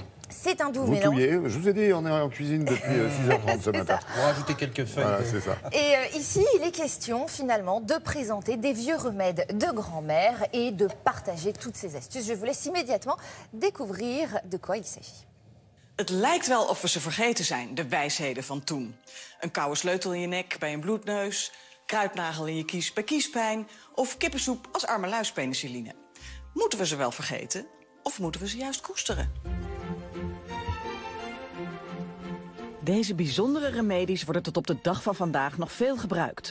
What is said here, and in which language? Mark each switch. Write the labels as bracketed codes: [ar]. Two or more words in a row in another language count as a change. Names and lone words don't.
[fr] C'est un doux vous mélange. Touillez. Je vous ai dit, on est en cuisine depuis 6h30 ce matin. On va rajouter quelques feuilles. Voilà, c'est ça. Et ici, il est question finalement de présenter des vieux remèdes de grand-mère et de partager toutes ces astuces. Je vous laisse immédiatement découvrir de quoi il s'agit. [nl] Het lijkt wel of we ze vergeten zijn, de wijsheden van toen. Een koude sleutel in je nek bij een bloedneus, kruidnagel in je kies bij kiespijn of kippensoep als armeluispenicilline. Moeten we ze wel vergeten of moeten we ze juist koesteren? Deze bijzondere remedies worden tot op de dag van vandaag nog veel gebruikt.